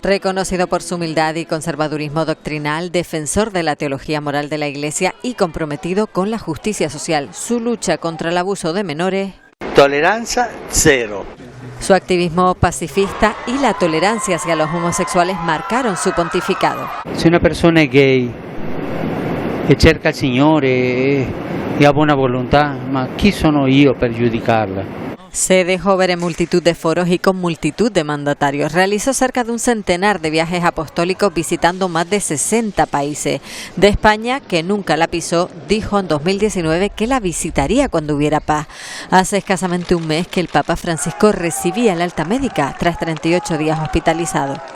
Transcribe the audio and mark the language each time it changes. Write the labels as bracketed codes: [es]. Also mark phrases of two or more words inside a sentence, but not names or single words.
[es] Reconocido por su humildad y conservadurismo doctrinal, defensor de la teología moral de la Iglesia y comprometido con la justicia social, su lucha contra el abuso de menores. Tolerancia cero. Su activismo pacifista y la tolerancia hacia los homosexuales marcaron su pontificado. [it] Se una persona è gay e cerca il Signore e ha buona volontà, ma chi sono io per giudicarla? [es] Se dejó ver en multitud de foros y con multitud de mandatarios. Realizó cerca de un centenar de viajes apostólicos visitando más de 60 países. De España, que nunca la pisó, dijo en 2019 que la visitaría cuando hubiera paz. Hace escasamente un mes que el Papa Francisco recibía el alta médica tras 38 días hospitalizado.